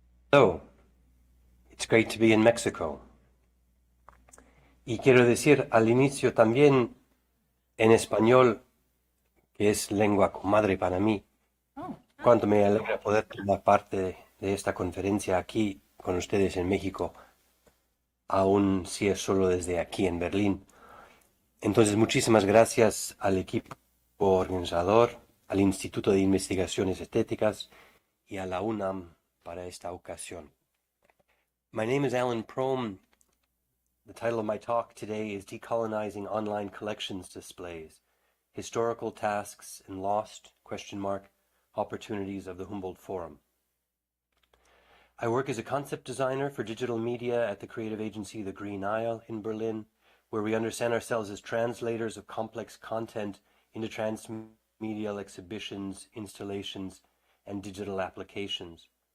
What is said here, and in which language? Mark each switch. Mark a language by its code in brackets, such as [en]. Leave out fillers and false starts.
[en] Hello, it's great to be in Mexico. [es] Y quiero decir al inicio también en español, que es lengua comadre para mí, cuánto me alegra poder tomar parte de esta conferencia aquí con ustedes en México, aun si es solo desde aquí en Berlín. Entonces, muchísimas gracias al equipo organizador, al Instituto de Investigaciones Estéticas y a la UNAM para esta ocasión. [en] My name is Alan PROHM. The title of my talk today is Decolonizing Online Collections Displays, Historical Tasks and Lost, Opportunities of the Humboldt Forum. I work as a concept designer for digital media at the creative agency The Green Isle in Berlin, where we understand ourselves as translators of complex content into transmedial exhibitions, installations, and digital applications.